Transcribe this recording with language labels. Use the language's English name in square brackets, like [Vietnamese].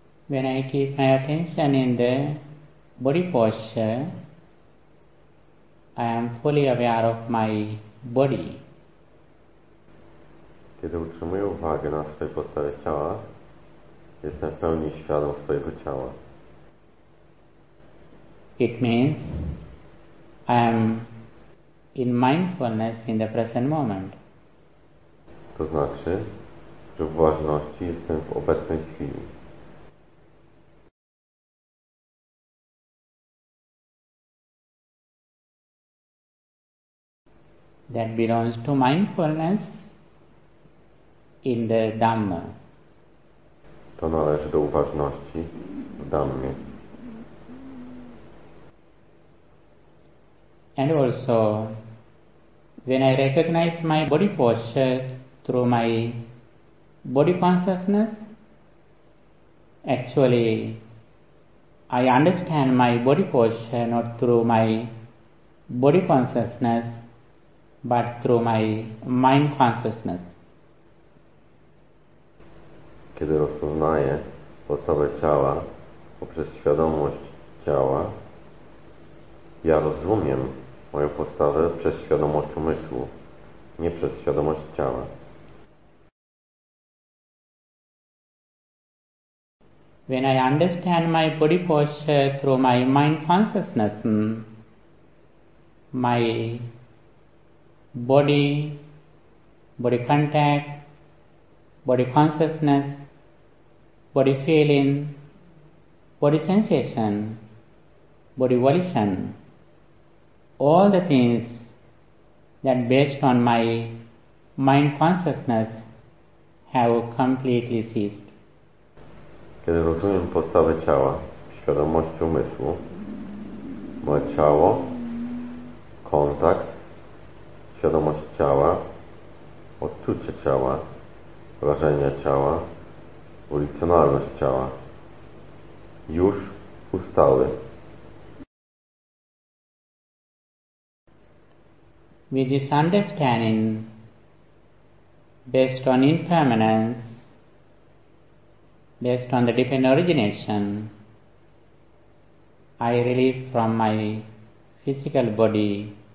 [English] When I keep my attention in the body posture, I am fully aware of my body. [Polish] Kiedy utrzymuję uwagę na swojej postawie ciała, jestem w pełni świadom swojego ciała. [English] It means I am in mindfulness in the present moment. [Polish] To znaczy, że w uważności jestem w obecnej chwili. [English] That belongs to mindfulness in the Dhamma. [Polish] To należy do uważności w Dhammie. [English] And also, when I recognize my body posture through my body consciousness, actually, I understand my body posture not through my body consciousness, but through my mind consciousness. [Polish] Kiedy rozpoznaję postawę ciała poprzez świadomość ciała, ja rozumiem moją postawę przez świadomość umysłu, nie przez świadomość ciała. [English] When I understand my body posture through my mind consciousness, my body, body contact, body consciousness, body feeling, body sensation, body volition, all the things that based on my mind consciousness have completely ceased. [Polish] Kiedy rozumiem postawę ciała, świadomość umysłu, moje ciało, kontakt, świadomość ciała, odczucie ciała, wrażenia ciała, ulicjonalność ciała już ustały. [English] With this understanding, based on impermanence, based on the different origination, I release from my physical body.